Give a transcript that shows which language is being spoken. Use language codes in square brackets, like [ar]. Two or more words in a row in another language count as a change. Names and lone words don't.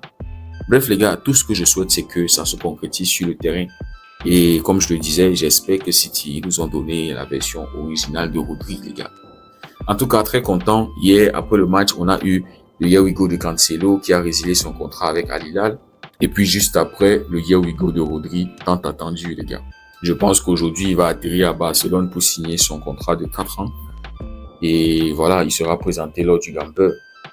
[fr] Bref, les gars, tout ce que je souhaite, c'est que ça se concrétise sur le terrain. Et comme je le disais, j'espère que City nous ont donné la version originale de Rodri, les gars. En tout cas, très content. Hier, après le match, on a eu le [en] Here We Go [fr] de Cancelo qui a résilié son contrat avec Al Hilal. Et puis juste après, le [en] Here We Go [fr] de Rodri, tant attendu, les gars. Je pense qu'aujourd'hui, il va atterrir à Barcelone pour signer son contrat de 4 ans. Et voilà, il sera présenté lors du Gamper.